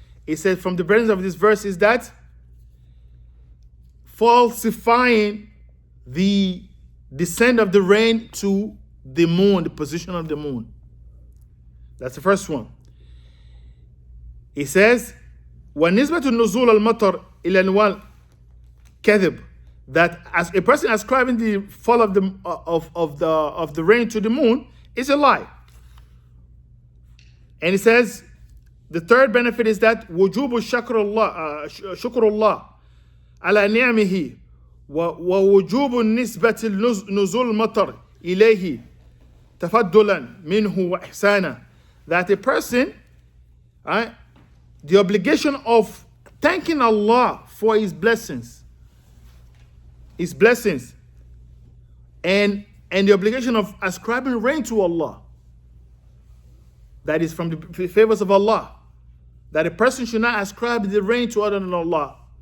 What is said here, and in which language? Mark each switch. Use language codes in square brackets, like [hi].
[en] It says, from the benefit of this verse is that falsifying the descent of the rain to the moon, the position of the moon. That's the first one. It says, [ar] وَنِسْبَةُ النُّزُولِ الْمَطَّرِ إِلَى الْأَنْوَاءِ كَذِبٌ, [en] that as a person ascribing the fall of the rain to the moon is a lie. And it says, the third benefit is that [ar] وجوب شكر الله على نعمه ووجوب النسبة نزول المطر إليه تفضلا منه وإحسانا. [en] That a person, right, the obligation of thanking Allah for His blessings, and the obligation of ascribing rain to Allah, that is from the favors of Allah, that a person should not ascribe the rain to other than Allah.